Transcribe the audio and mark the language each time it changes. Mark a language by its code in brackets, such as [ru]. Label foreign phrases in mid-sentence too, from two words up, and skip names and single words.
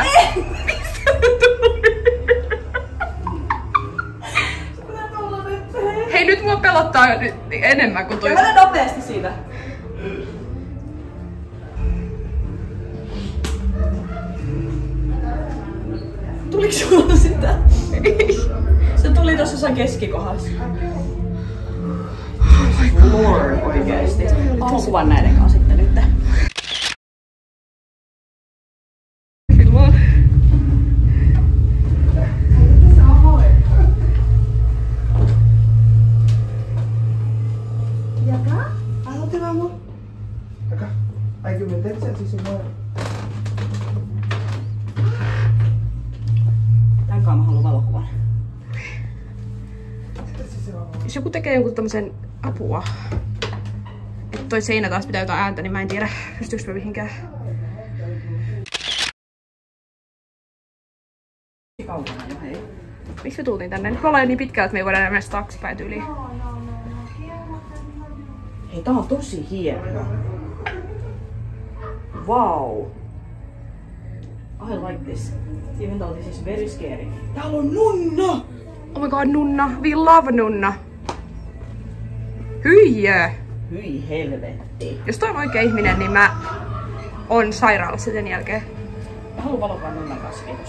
[fi] Mistä Hei, nyt mua pelottaa enemmän kuin toi. Mene nopeasti siitä. Tuliko sulla sitä? Se tuli tossa jossain keskikohdassa. [en] Oh my god. Lord, [fi] oikeesti. Haluan kuvan näiden kanssa sitten nyt. Filmaa. [es] Hay que meterse así se mueve. [fi] Tän kanssa mä haluan valokuvan. Jos joku tekee jonkun tämmösen apua, että toi seinä taas pitää jotain ääntä, niin mä en tiedä, pystyykö mä mihinkään. Kaukana jo, hei. Miksi me tultiin tänne? Me ollaan jo niin pitkään, että me ei voida enää mennä taaksepäin tyyliin. Hei, tää on tosi hieno. [en] Wow. I like this. Even though this is very scary. [fi] Täällä on nunna! [en] Oh my god, nunna. We love nunna. Hyijö! [fi] Hyi helvetti. Jos toi on oikea ihminen, niin mä oon sairaalassa sen jälkeen. Mä haluan valokuvan nunnan kanssa, kiitos.